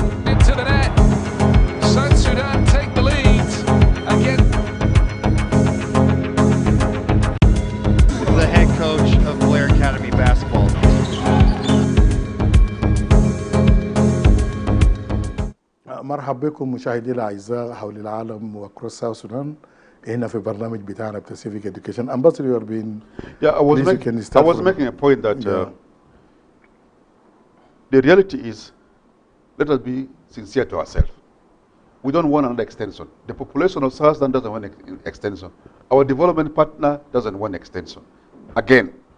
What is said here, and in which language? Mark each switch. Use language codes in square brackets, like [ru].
[en] into the net. South Sudan take the lead again. The head coach of Blair Academy basketball. [ar] مرحبا بكم مشاهدينا الاعزاء حول العالم وكروس ساوث سودان هنا في برنامج بتاعنا بتسيفيك اديوكيشن. [en] Ambassador, you have been I was making a point that the reality is, let us be sincere to ourselves. We don't want another extension. The population of South Sudan doesn't want an extension. Our development partner doesn't want extension again.